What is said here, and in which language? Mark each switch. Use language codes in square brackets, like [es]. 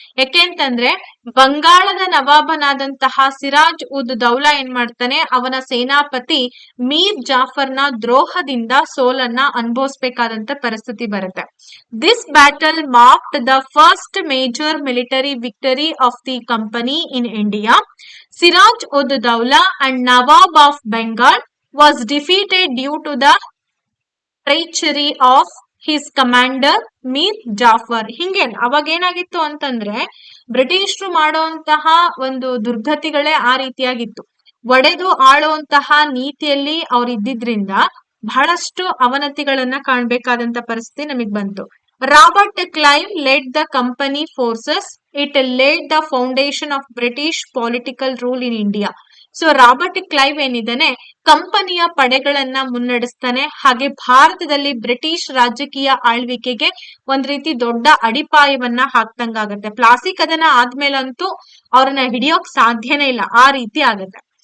[kn] ಯಾಕೆ ಅಂತಂದ್ರೆ, ಬಂಗಾಳದ ನವಾಬನಾದಂತಹ ಸಿರಾಜ್ ಉದ್ ದೌಲಾ ಏನ್ ಮಾಡ್ತಾನೆ, ಅವನ ಸೇನಾಪತಿ ಮೀರ್ ಜಾಫರ್ನ ದ್ರೋಹದಿಂದ ಸೋಲನ್ನ ಅನುಭವಿಸಬೇಕಾದಂತ ಪರಿಸ್ಥಿತಿ ಬರುತ್ತೆ. [en] This battle marked the first major military victory of the company in India. Siraj ud Daula and Nawab of Bengal was defeated due to the treachery of his commander Mir Jafar. [kn] ಹಿಂಗೆ ಅವಾಗ ಏನಾಗಿತ್ತು ಅಂತಂದ್ರೆ, ಬ್ರಿಟಿಷರು ಮಾಡುವಂತಹ ಒಂದು ದುರ್ಗತಿಗಳೇ ಆ ರೀತಿಯಾಗಿತ್ತು. ಒಡೆದು ಆಳುವಂತಹ ನೀತಿಯಲ್ಲಿ ಅವ್ರು ಇದ್ದಿದ್ರಿಂದ ಬಹಳಷ್ಟು ಅವನತಿಗಳನ್ನ ಕಾಣ್ಬೇಕಾದಂತ ಪರಿಸ್ಥಿತಿ ನಮಗ್ ಬಂತು. [en] Robert Clive led the company forces. It laid the foundation of British political rule in India. [kn] So Robert Clive ಏನಿದ್ದಾನೆ, ಕಂಪನಿಯ ಪಡೆಗಳನ್ನ ಮುನ್ನಡೆಸ್ತಾನೆ, ಹಾಗೆ ಭಾರತದಲ್ಲಿ ಬ್ರಿಟಿಷ್ ರಾಜಕೀಯ ಆಳ್ವಿಕೆಗೆ ಒಂದ್ ರೀತಿ ದೊಡ್ಡ ಅಡಿಪಾಯವನ್ನ ಹಾಕ್ದಂಗಾಗತ್ತೆ. ಪ್ಲಾಸಿ ಕದನ ಆದ್ಮೇಲಂತೂ ಅವ್ರನ್ನ ಹಿಡಿಯೋಕ್ ಸಾಧ್ಯನೇ ಇಲ್ಲ, ಆ ರೀತಿ ಆಗತ್ತೆ.